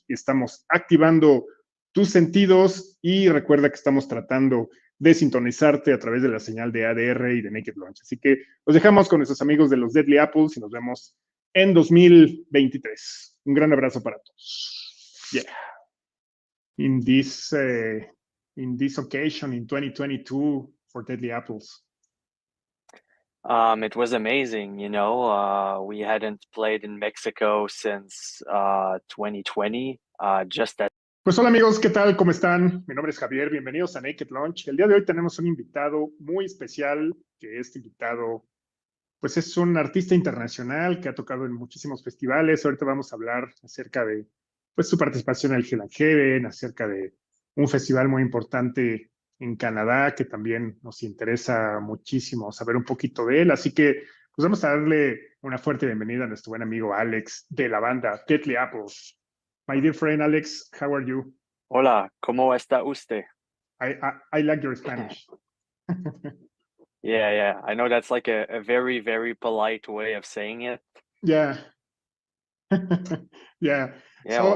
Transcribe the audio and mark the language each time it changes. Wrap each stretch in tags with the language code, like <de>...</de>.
<es>Estamos activando tus sentidos y recuerda que estamos tratando de sintonizarte a través de la señal de ADR y de Naked Launch. Así que los dejamos con nuestros amigos de los Deadly Apples y nos vemos en 2023. Un gran abrazo para todos.</es> <en>Yeah. In this occasion in 2022 for Deadly Apples? It was amazing, you know. We hadn't played in Mexico since 2020.</en> <es>Pues hola amigos, ¿qué tal? ¿Cómo están? Mi nombre es Javier, bienvenidos a Naked Launch. El día de hoy tenemos un invitado muy especial, que este invitado pues es un artista internacional que ha tocado en muchísimos festivales. Ahorita vamos a hablar acerca de pues su participación en el Hell&Heaven, acerca de un festival muy importante en Canadá que también nos interesa muchísimo saber un poquito de él. Así que pues vamos a darle una fuerte bienvenida a nuestro buen amigo Alex de la banda Deadly Apples.</es> <en>My dear friend Alex, how are you?</en> <es>Hola, ¿cómo está usted?</es> <en>I like your Spanish. Yeah. I know that's like a very, very polite way of saying it. Yeah. Yeah. Yeah, So,</en>